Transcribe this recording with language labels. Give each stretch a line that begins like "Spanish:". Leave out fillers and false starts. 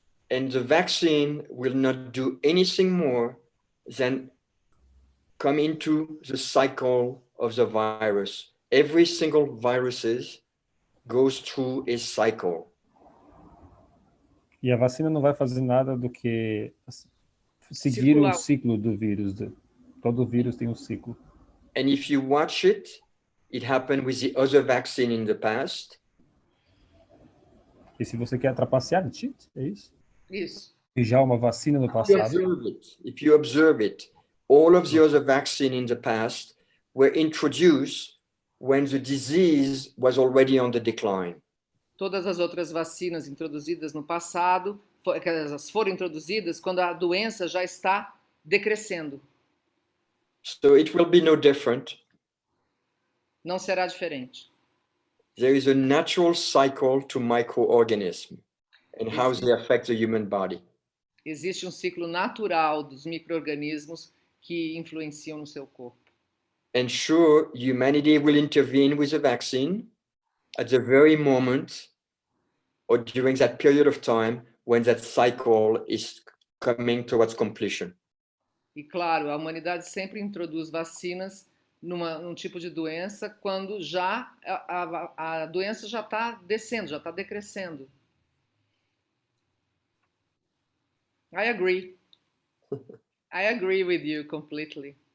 English: And the vaccine will not do anything more than come into the cycle of the virus. Every single virus goes through a cycle.
Portuguese: E a vacina não vai fazer nada do que seguir o ciclo do vírus. Todo vírus tem um ciclo.
English: And if you watch it, it happened with the other vaccine in the past.
Portuguese: E se você quer trapacear, cheat, é isso? Isso. E já uma vacina no passado.
English: If you observe it, all of the other vaccine in the past were introduced when the disease was already on the decline.
Portuguese: Todas as outras vacinas introduzidas no passado, elas foram introduzidas quando a doença já está decrescendo.
English: So it will be no different.
Portuguese: Não será diferente.
English: There is a natural cycle to microorganisms and how they affect the human body.
Portuguese: Existe um ciclo natural dos micro-organismos que influenciam no seu corpo.
English: And sure, humanity will intervene with a vaccine at the very moment or during that period of time when that cycle is coming towards completion.
Portuguese: E claro, a humanidade sempre introduz vacinas num tipo de doença quando já a doença já está descendo, já está decrescendo.
English: I agree. I agree with you completely.